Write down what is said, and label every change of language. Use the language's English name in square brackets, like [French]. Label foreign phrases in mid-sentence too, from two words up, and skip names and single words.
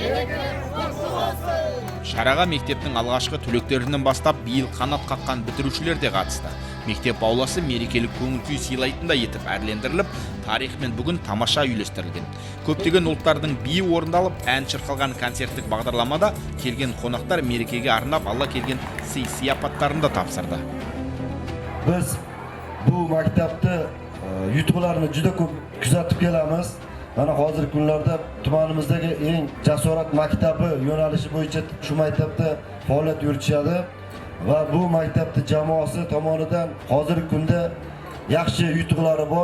[Kazakh] Шараға мектептің алғашқы түлектерінен бастап биыл қанат қаққан бітірушілер де қатысты. Мектеп ауласы мерекелік көңіл-күй сыйлайтындай етіп әрлендіріліп, тарихымен бүгін тамаша үйлестірілген. Көптеген ұлттардың биі орындалып, ән шырқалған концерттік бағдарламада келген қонақтар мерекеге арнап алла келген сый-сияпаттарын да тапсырды. [Uzbek] Biz bu maktabda yutuqlarni juda ko'p kuzatib kelamiz. Mana hozirgi kunlarda tumanimizdagi eng jasorat maktabi yo'nalishi bo'yicha shu maktabda faoliyat yuritishadi va bu maktabning jamoasi tomonidan hozirgi kunda yaxshi yutuqlari bor.